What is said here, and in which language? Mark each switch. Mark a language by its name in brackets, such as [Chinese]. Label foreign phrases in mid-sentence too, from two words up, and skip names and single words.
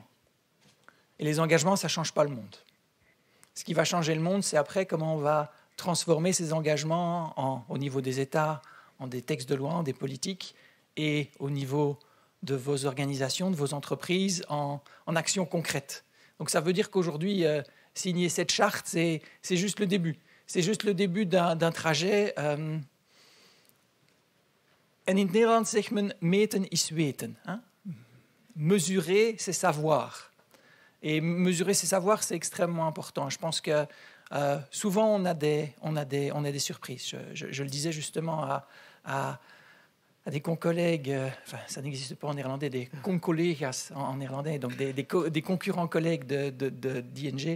[French] Et les engagements, ça ne change pas le monde. Ce qui va changer le monde, c'est après comment on va transformer ces engagements au niveau des États, en des textes de loi, en des politiques, et au niveau de vos organisations, de vos entreprises, en actions concrètes. Donc ça veut dire qu'aujourd'hui, signer cette charte, c'est juste le début. C'est juste le début d'un trajet. [Dutch] En in het Nederlands zegt men, meten is weten. [French] Hein? Mesurer, c'est savoir. Et mesurer ses savoirs, c'est extrêmement important. Je pense que souvent, on a des surprises. Je le disais justement à des collègues, enfin, ça n'existe pas en néerlandais, des concollega's en néerlandais, donc des concurrents collègues d'ING.